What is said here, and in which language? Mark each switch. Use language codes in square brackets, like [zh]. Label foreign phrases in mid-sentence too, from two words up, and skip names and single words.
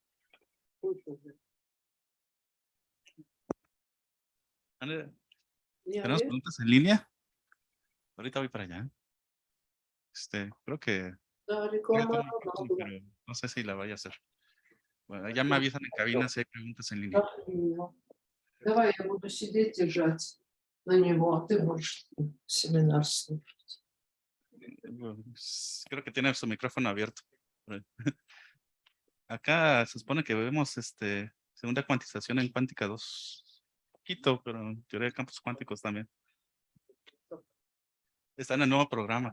[es] ¿Tenemos preguntas en línea? Ahorita voy para allá. Creo que pero no sé si la vaya a hacer. Bueno, ya me avisan en cabina si hay preguntas en línea. [ru] Давай я буду сидеть, держать на него, а ты можешь семинар слушать. [es] Creo que tiene su micrófono abierto. Acá se supone que vemos segunda cuantización en cuántica 2. Poquito, pero en teoría de campos cuánticos también. Está en el nuevo programa.